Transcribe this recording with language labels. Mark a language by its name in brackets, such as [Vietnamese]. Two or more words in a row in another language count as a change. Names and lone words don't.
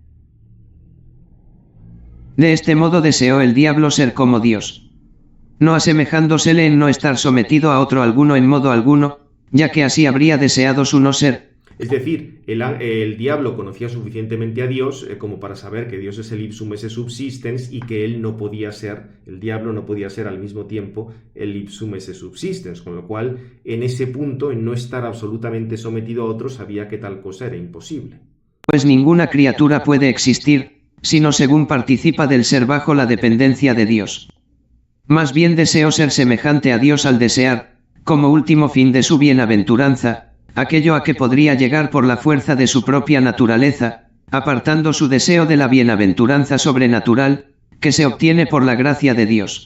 [Spanish] De este modo deseó el diablo ser como Dios, no asemejándosele en no estar sometido a otro alguno en modo alguno, ya que así habría deseado su no ser. Es decir, el diablo conocía suficientemente a Dios como para saber que Dios es el [Latin] ipsum esse subsistens [Spanish] y que él no podía ser, el diablo no podía ser al mismo tiempo el [Latin] ipsum esse subsistens, [Spanish] con lo cual en ese punto, en no estar absolutamente sometido a otro, sabía que tal cosa era imposible. Pues ninguna criatura puede existir, sino según participa del ser bajo la dependencia de Dios. Más bien deseó ser semejante a Dios al desear, como último fin de su bienaventuranza, aquello a que podría llegar por la fuerza de su propia naturaleza, apartando su deseo de la bienaventuranza sobrenatural, que se obtiene por la gracia de Dios.